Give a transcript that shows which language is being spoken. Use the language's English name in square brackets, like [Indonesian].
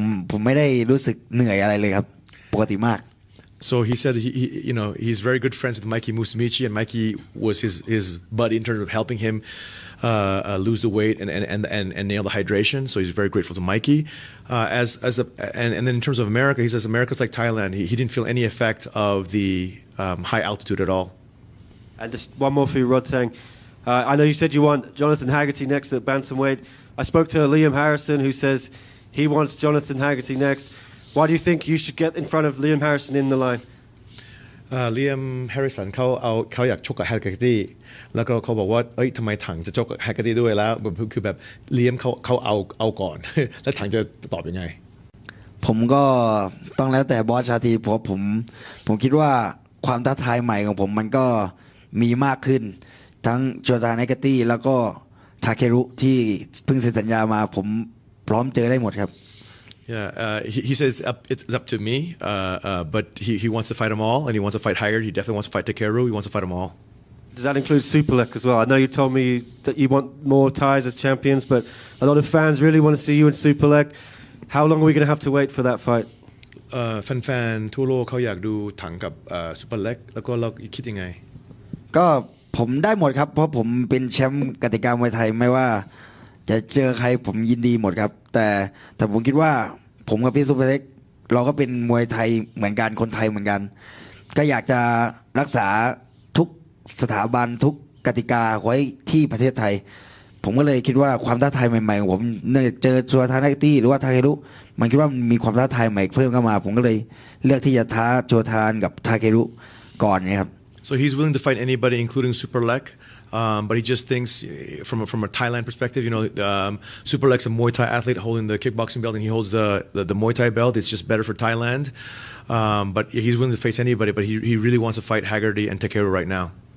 [Thai] ผมไม่ได้รู้สึกเหนื่อยอะไรเลยครับปกติมาก [English] So he said he's very good friends with Mikey Musumeci, and Mikey was his buddy in terms of helping him lose the weight and nail the hydration. So he's very grateful to Mikey. And then in terms of America, he says America's like Thailand. He didn't feel any effect of the high altitude at all. And just one more for you, Rod Tang. I know you said you want Jonathan Haggerty next at bantamweight. I spoke to Liam Harrison, who says he wants Jonathan Haggerty next. Why do you think you should get in front of Liam Harrison in the line? [Thai] Liam Harrison เขาอยากชกกับ Haggerty แล้วก็เขาบอกว่าเอ้ยทำไมถังจะชกกับ Haggerty ด้วยแล้วคือแบบเลียมเขาเอาก่อน แล้วถังจะตอบยังไง ผมก็ต้องแล้วแต่บอสชาทีเพราะผมคิดว่าความท้าทายใหม่ของผมมันก็มีมากขึ้นทั้งโจทานไนกตี้แล้วก็ทาเครุที่เพิ่งเซ็นสัญญามาผมพร้อมเจอได้หมดครับ [English] Yeah, he says it's up to me, but he wants to fight them all, and he wants to fight Haggard. He definitely wants to fight Takeru. He wants to fight them all. Does that include Superlek as well? I know you told me that you want more ties as champions, but a lot of fans really want to see you in Superlek. How long are we going to have to wait for that fight? [Thai] แฟนๆทั่วโลกเขาอยากดูถังกับซูเปอร์เล็กแล้วก็เราคิดยังไง ก็ผมได้หมดครับเพราะผมเป็นแชมป์กติกามวยไทยไม่ว่าจะเจอใครผมยินดีหมดครับแต่ผมคิดว่าผมกับพี่ซูเปอร์เล็กเราก็เป็นมวยไทยเหมือนกันคนไทยเหมือนกันก็อยากจะรักษาทุกสถาบันทุกกติกาไว้ที่ประเทศไทยผมก็เลยคิดว่าความท้าทายใหม่ๆของผมเนี่ยเจอชัวทานาเกตี้หรือว่าทาเครุมันคิดว่ามีความท้าทายใหม่เพิ่มเข้ามาผมก็เลยเลือกที่จะท้าโจทานกับทาเครุก่อนนะครับ [English] So he's willing to fight anybody, including Superlek. But he just thinks, from a Thailand perspective, Superlek's a Muay Thai athlete holding the kickboxing belt, and he holds the Muay Thai belt. It's just better for Thailand. But he's willing to face anybody. But he really wants to fight Haggerty and Takeru right now.